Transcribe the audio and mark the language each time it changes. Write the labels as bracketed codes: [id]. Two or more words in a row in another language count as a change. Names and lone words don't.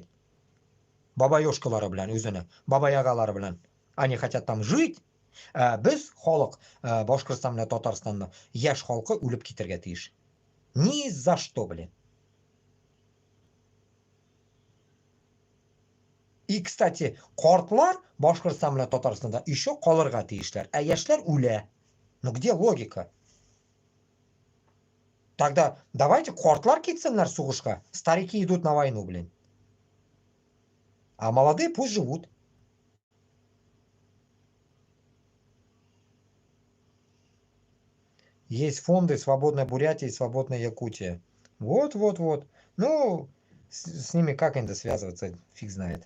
[tt] Бабаёшкалары белән үзенә, бабаягалары белән. [ru] Они хотят там жить. [tt] Без халык, Башкортстан белән Татарстанны яшь халкы үлеп китәргә тиеш. [ru] Ни за что, блин. И, кстати, [tt] картлар Башкортстан белән Татарстанда еще калырга тиешләр. Яшьләр үлә. [ru] Ну где логика? Тогда давайте [tt] картлар китсеннәр сугышка. [ru] Старики идут на войну, блин. А молодые пусть живут. Есть фонды «Свободная Бурятия» и «Свободная Якутия». Вот. Ну, с ними как иногда связываться, фиг знает.